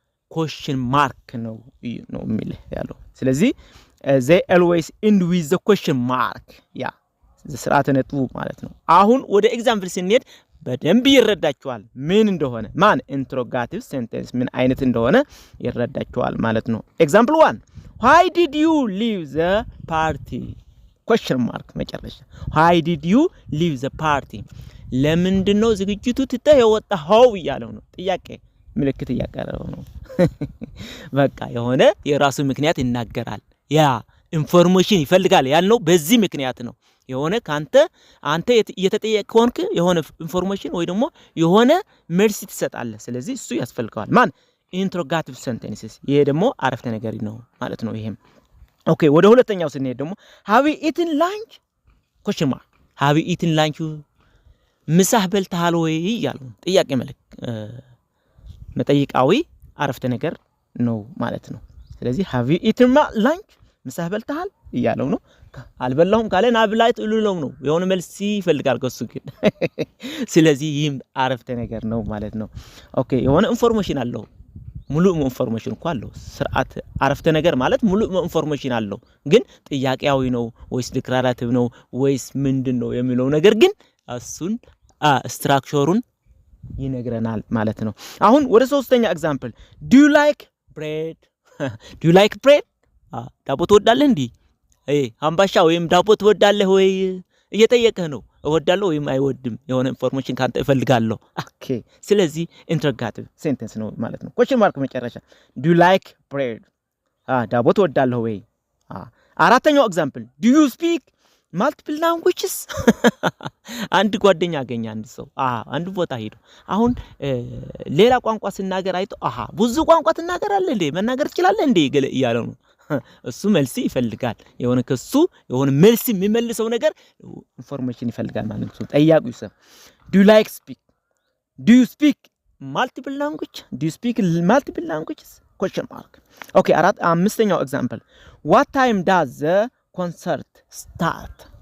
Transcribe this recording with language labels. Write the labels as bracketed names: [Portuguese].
[English] question mark [Amharic] ነው የሚል ያለው። ስለዚህ [English] they always end with the question mark [Amharic] ስርዓተ ነጥቡ ማለት ነው። አሁን ወደ ኤግዛምፕል ስንሄድ በደንብ ይረዳቸዋል ምን እንደሆነ፣ ማን ኢንትሮጋቲቭ ሴንተንስ ምን አይነት እንደሆነ ይረዳቸዋል ማለት ነው። ኤግዛምፕል 1 [English] why did you leave the party? question mark [Amharic] መጨረሻ [English] why did you leave the party? [Amharic] ለምንድን ነው ዝግጅቱ ትተህ የወጣኸው እያለው ነው። ጥያቄ ምልክት እያቀረበው ነው። በቃ የሆነ የራሱ ምክንያት ይናገራል። ኢንፎርሜሽን ይፈልጋል ያልነው በዚህ ምክንያት ነው። የሆነ አንተ እየተጠየቅ ከሆንክ የሆነ ኢንፎርሜሽን ወይ ደግሞ የሆነ መልስ ትሰጣለህ። ስለዚህ እሱ ያስፈልገዋል። ማን ኢንትሮጋቲቭ ሴንተንስስ። ይሄ ደግሞ አረፍተ ነገር ነው ማለት ነው። ይሄም ኦኬ። ወደ ሁለተኛው ስንሄድ ደግሞ [English] have you eaten lunch? question mark have you eaten lunch? [Amharic] ምሳህ በልተሃል ወይ እያለው ጥያቄ መጠይቃዊ አረፍተ ነገር ነው ማለት ነው። ስለዚህ [English] have you eaten lunch? [Amharic] ምሳህ በልተሃል እያለው ነው። አልበላሁም ካለ ናብላይት እሉለው ነው። የሆነ መልስ ይፈልጋል ከሱ ግን። ስለዚህ ይህም አረፍተ ነገር ነው ማለት ነው። ኦኬ። የሆነ ኢንፎርሜሽን አለው፣ ሙሉ ኢንፎርሜሽን እኮ አለው። ስርዓት አረፍተ ነገር ማለት ሙሉ ኢንፎርሜሽን አለው፣ ግን ጥያቄያዊ ነው ወይስ ዲክላራቲቭ ነው ወይስ ምንድነው የሚለው ነገር ግን እሱን ስትራክቸሩን ይነግረናል ማለት ነው። አሁን ወደ ሶስተኛ ኤግዛምፕል [English] do you like bread? [Amharic] do you like bread? ዳቦ ትወዳለህ እንዴ? አምባሻ ወይም ዳቦ ትወዳለህ ወይ እየጠየቀህ ነው። እወዳለሁ ወይም አይወድም የሆነ ኢንፎርሜሽን ካንተ እፈልጋለሁ። ኦኬ። ስለዚህ ኢንትሮጋቲቭ ሴንተንስ ነው ማለት ነው። [English] question mark [Amharic] መጨረሻ [English] do you like bread? [Amharic] ዳቦ ትወዳለህ ወይ? አራተኛው ኤግዛምፕል [English] do you speak multiple languages? [Amharic] አንድ ጓደኛ አገኘ አንድ ሰው አንድ ቦታ ሄዶ አሁን ሌላ ቋንቋ ሲናገር አይቶ ብዙ ቋንቋ ትናገራለህ እንዴ? መናገር ትችላለህ እንዴ? እያለው ነው። እሱ መልስ ይፈልጋል። የሆነ ከሱ የሆነ መልስ የሚመልሰው ነገር ኢንፎርሜሽን ይፈልጋል ማለት ነው። ጠያቂው ሰው [English] do you speak multiple language? do you speak multiple languages? question mark [Amharic] ኦኬ። አምስተኛው ኤግዛምፕል [English] what time does the concert start?